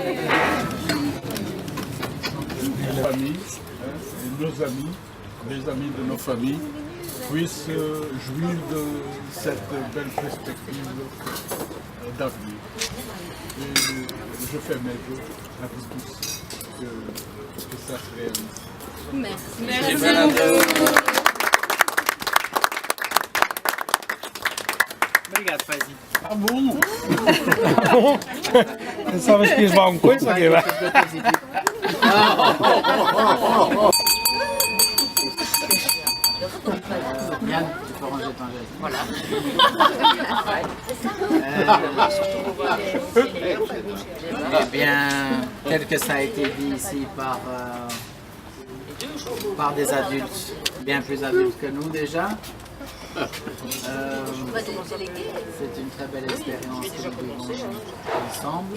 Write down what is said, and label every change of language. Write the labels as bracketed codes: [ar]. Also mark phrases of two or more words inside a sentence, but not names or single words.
[fr] Les familles, nos amis, les amis de nos familles puissent jouir de cette belle perspective d'avenir. Et je fais mes vœux à vous tous que ça se réalise. Merci. [pt] Obrigado, paizinho. [fr] Ah bon? [pt] Pensava que ias levar uma coisa, ok? Vai. [fr] Yann, tu peux ranger ton geste. Voilà. Eh bien, tel que ça a été dit ici par des adultes, bien plus adultes que nous déjà, c'est une très belle expérience que nous vivons ensemble.